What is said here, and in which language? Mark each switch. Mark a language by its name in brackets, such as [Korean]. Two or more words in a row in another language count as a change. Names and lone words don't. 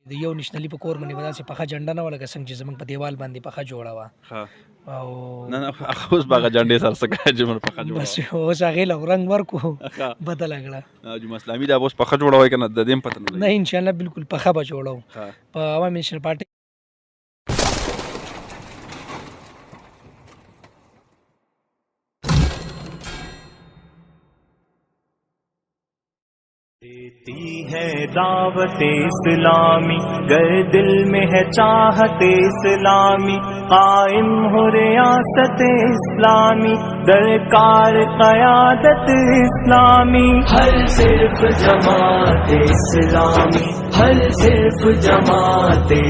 [Pashto] د یو نشنلي په کور باندې به داسې پخه جنډه نه وه لکه څنګه چې زموږ په دیوال باندې پخه جوړه وه او نه هغه اوس به هغه جنډې سره څه کوي چې موږ پخه جوړوو بس اوس هغې له رنګ ورکو بدله کړه جمعه اسلامي دا به اوس پخه جوړوئ که نه د دې هم پته نه نه انشاءالله بالکل پخه به جوړو په عوام نیشنل پارټي [Urdu] دیتی ہے دعوت اسلامی گر دل میں ہے چاہت اسلامی قائم ہو ریاست اسلامی درکار قیادت اسلامی ہر صرف جماعت اسلامی ہر صرف جماعت